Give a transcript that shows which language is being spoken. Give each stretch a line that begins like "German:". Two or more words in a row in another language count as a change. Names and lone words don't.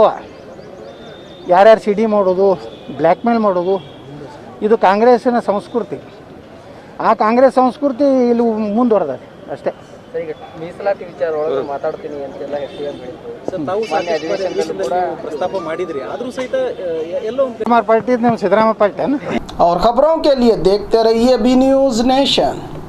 Kannada: ಯಾರ್ಯಾರು ಸಿಡಿ ಮಾಡೋದು,
English: black mail
Kannada: ಮಾಡೋದು, ಇದು ಕಾಂಗ್ರೆಸ್ಸಿನ ಸಂಸ್ಕೃತಿ. ಆ ಕಾಂಗ್ರೆಸ್ ಸಂಸ್ಕೃತಿ ಇಲ್ಲಿ ಮುಂದುವರೆದ ಅಷ್ಟೇ. ಈಗ ಮೀಸಲಾತಿ ವಿಚಾರ ಒಳಗೆ ಮಾತಾಡ್ತೀನಿ ಅಂತೆಲ್ಲ ಸರ್, ತಾವು ಪ್ರಸ್ತಾಪ ಮಾಡಿದ್ರಿ, ಆದರೂ ಸಹಿತ ಎಲ್ಲೋ ಪಾರ್ಟಿ ಸಿದ್ದರಾಮಯ್ಯ ಪಾರ್ಟಿ.
Hindi: और खबरों के लिए देखते रहिए बी न्यूज़ नेशन।